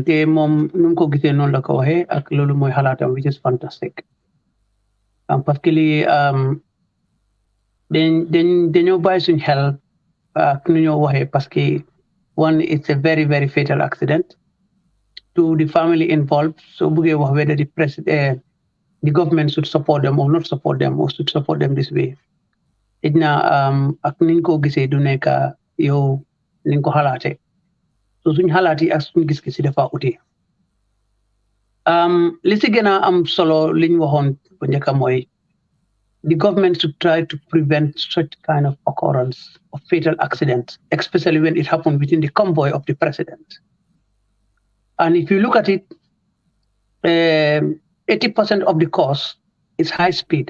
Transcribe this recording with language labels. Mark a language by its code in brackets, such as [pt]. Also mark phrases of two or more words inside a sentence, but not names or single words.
[wo] Te mom num ko gisee non la ko waxee ak lolu moy xalaatam, [en] which is fantastic. [fr] Parce que [wo] li dañoo bàyyi suñ xel ak nu ñoo waxee [fr] parce que [en] one, it's a very, very fatal accident. To the family involved, so [wo] buggee wax [en] whether the president, the government should support them or not support them or should support them this way. [wo] Ak niñ ko gisee du nekk yow niñ ko xalaatee. So suñ xalaat yi ak suñ gis-gis dafa ute. Li si gën a am solo liñ waxoon bu njëkk mooy [en] the government should try to prevent such kind of occurrence of fatal accidents, especially when it happened within the convoy of the president. And if you look at it, 80% of the cause is high speed.